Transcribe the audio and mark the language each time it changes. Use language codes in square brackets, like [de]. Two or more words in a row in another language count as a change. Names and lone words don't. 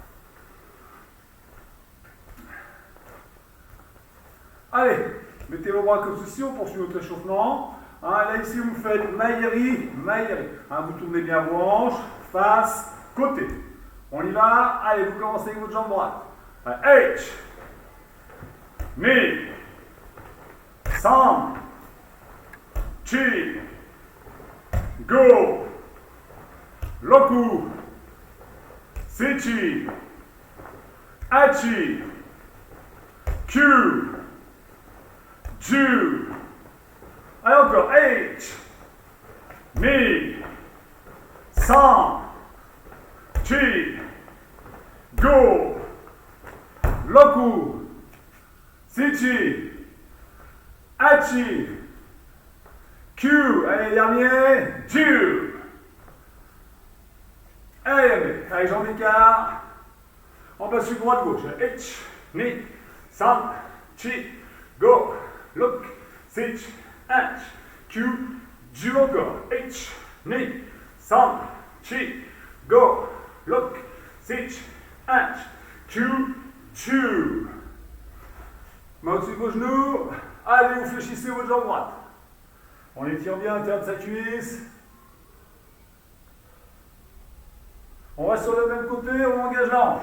[fr] Allez, mettez vos bras comme ceci, on poursuit notre échauffement. Hein, là, ici, vous faites maïri, maïri. Hein, vous tournez bien vos hanches, face, côté. On y va. Allez, vous commencez avec votre jambe droite. Allez, H, ni, san, chi, go, loku, seichi, Achi. Q. Ju. Allez encore. H. Mi. San. Chi. Go. Loku. Sichi. Achi. Q. Allez, dernier. Ju. Allez, avec jambes d'écart. On passe sur droite-gauche. H. Mi. San. Chi. Go. Look. Sich. H. Q. Ju encore. H. Mi. San. Chi. Go. Look. Sich. H. Q. Ju. Main au-dessus de vos genoux. Allez, vous fléchissez votre jambe droite. On étire bien l'intérieur de sa cuisse. On reste sur le même côté, on engage la hanche.